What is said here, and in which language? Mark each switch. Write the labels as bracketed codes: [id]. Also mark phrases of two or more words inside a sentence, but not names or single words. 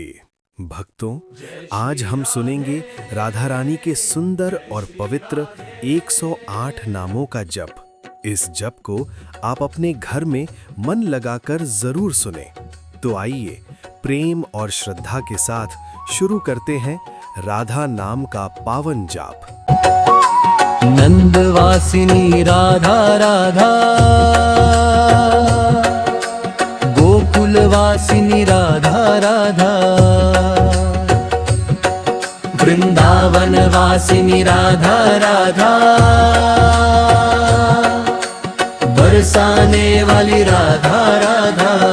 [hi] भक्तों, आज हम सुनेंगे राधा रानी के सुंदर और पवित्र 108 नामों का जप। इस जप को आप अपने घर में मन लगाकर जरूर सुने। तो आइए प्रेम और श्रद्धा के साथ शुरू करते हैं राधा नाम का पावन जाप। नंदवासिनी राधा राधा, गोकुलवासिनी राधा राधा, वृंदावनवासिनी राधा राधा, बरसाने वाली राधा राधा।